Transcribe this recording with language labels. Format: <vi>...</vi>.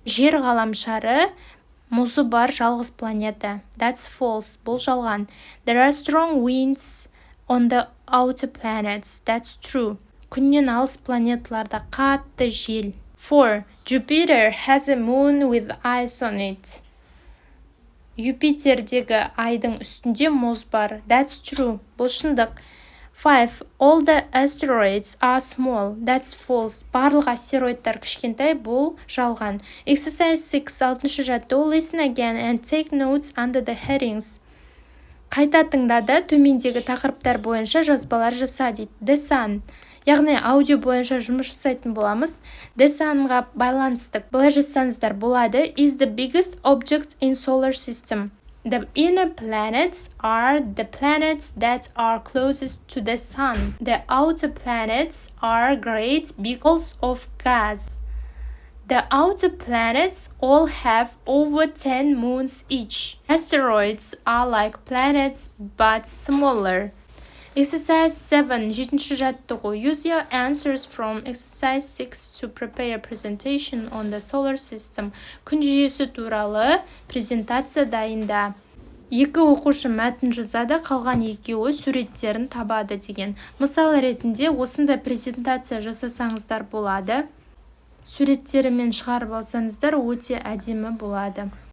<kk>Жер ғаламшары мұзы бар жалғыз планета.</kk> <en>That's false.</en> <kk>Бұл жалған.</kk> <en>There are strong winds on the outer planets. That's true.</en> <kk>Күннен алыс планеталарда қатты жел. 4.</kk> <en>Jupiter has a moon with ice on it.</en> <kk>Юпитердегі айдың үстінде мұз бар.</kk> <en>That's true.</en> <kk>Бұл шындық.</kk> <en>5. All the asteroids are small. That's false.</en> <kk>Барлық астероидтар кішкентай, бұл жалған.</kk> <en>Exercise 6.</en> <kk>6-ші жаттығу.</kk> <en>Listen again and take notes under the headings.</en> <kk>Қайта тыңдады, төмендегі тақырыптар бойынша жазбалар жаса дейді.</kk> <en>The sun.</en> <kk>Яғни аудио бойынша жұмыс жасайтын боламыз. The sunға байланыстық. Былай жазсаңыздар болады.</kk> <en>Is the biggest object in solar system. The inner planets are the planets that are closest to the sun. The outer planets are great big balls of gas. The outer planets all have over 10 moons each. Asteroids are like planets but smaller. Exercise 7.</en> <kk>7-ші жаттығу.</kk> <en>Use your answers from exercise 6 to prepare a presentation on the solar system.</en> <kk>Күн жүйесі туралы презентация дайында. 2 оқушы мәтін жазады, қалған 2-і суреттерін табады деген. Мысал ретінде осындай презентация жасасаңыздар болады. Суреттерімен шығарып алсаңыздар өте әдемі болады.</kk>